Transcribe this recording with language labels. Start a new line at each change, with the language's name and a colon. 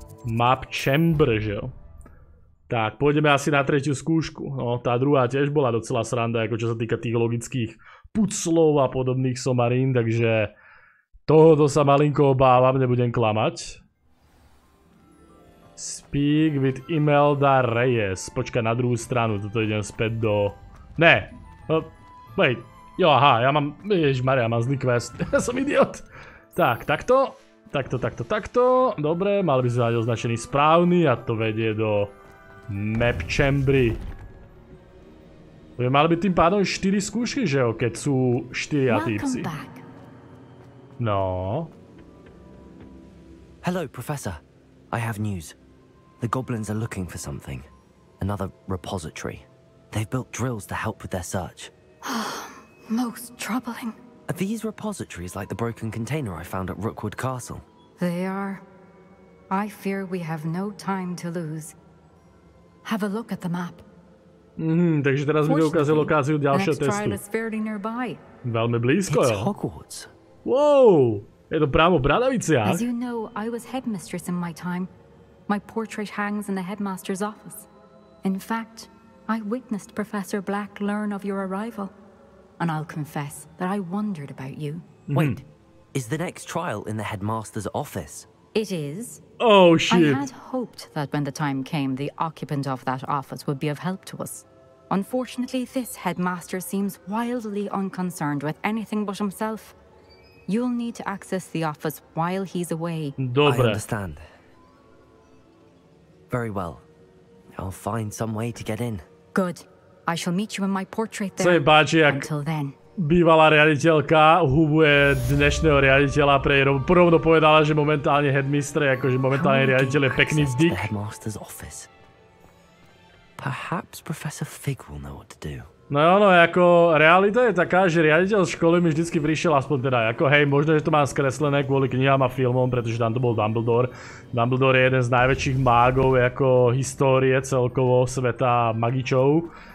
Slovak: Map chamber, že jo? Tak, pôjdeme asi na tretiu skúšku. No, tá druhá tiež bola docela sranda, ako čo sa týka tých logických puclov a podobných somarín, takže tohoto sa malinko obávam, nebudem klamať.
English: Speak with Imelda Reyes.
Slovak: Počkaj, na druhú stranu, toto idem späť do... Ne!
English: Wait.
Slovak: Jo, aha, ja mám... Ježišmaria, mám zlý quest. Ja som idiot. Tak, takto. Takto. Dobre, mali by sme mať označený správny a to vedie do... Map chambry. Mali by tým pádom 4 skúšky, že jo, keď sú 4 týpci. No.
English: Hello, Professor. I have news. The goblins are looking for something. Another repository. They've built drills to help with their search. Most troubling. Are these repositories like the broken container I found at Rookwood Castle? They are. I fear we have no time to lose. Have a look at the map.
Slovak: Takže teraz mi ukazuje lokáciu ďalšieho testu. Veľmi blízko,
English: It's
Slovak: jo.
English: Hogwarts.
Slovak: Wow, je to právo v Bradaviciach.
English: As you know, I was headmistress in my time. My portrait hangs in the headmaster's office. In fact, I witnessed Professor Black learn of your arrival. And I'll confess that I wondered about you. Wait, is the next trial in the headmaster's office? It is. Oh shit. I had hoped that when the time came, the occupant of that office would be of help to us. Unfortunately, this headmaster seems wildly unconcerned with anything but himself. You'll need to access the office while he's away.
Slovak: Dobre.
English: I understand. Very well. I'll find some way to get in. Good. I shall meet you in my portrait
Slovak: Co je
English: there.
Slovak: páči, jak
English: Until then.
Slovak: bývalá riaditeľka hubuje dnešného riaditeľa pre porovno povedala, že momentálne headmister, akože momentálne riaditeľ je pekný dick.
English: The headmaster's office. Perhaps Professor Fig will know what to do.
Slovak: No, ako realita je taká, že riaditeľ školy mi vždycky prišiel aspoň teda, ako hej, možno, že to mám skreslené kvôli knihám a filmom, pretože tam to bol Dumbledore. Dumbledore je jeden z najväčších mágov ako histórie celkovo sveta magičov.